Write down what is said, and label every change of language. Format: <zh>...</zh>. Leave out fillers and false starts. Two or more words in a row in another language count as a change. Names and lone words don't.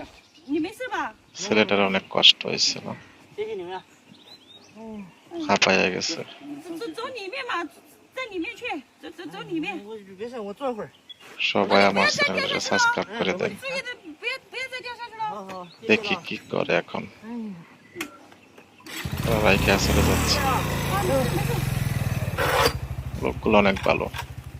<zh>你没事吧？</zh> <bn>ছেলেটার অনেক কষ্ট হয়েছিল,</bn> <zh>谢谢你们啊，</zh> <bn>হাঁপাইয়া গেছে।</bn> <zh>走里面嘛，在里面去，走里面。我没事，我坐会儿。</zh> <bn>সবাই আমার চ্যানেলটা সাবস্ক্রাইব করে দেন,</bn> <zh>注意的，不要再掉下去了。好好，</zh> <bn>দেখি কি করে এখন। রাইখা চলে যাচ্ছে, লোকগুলো অনেক ভালো।</bn>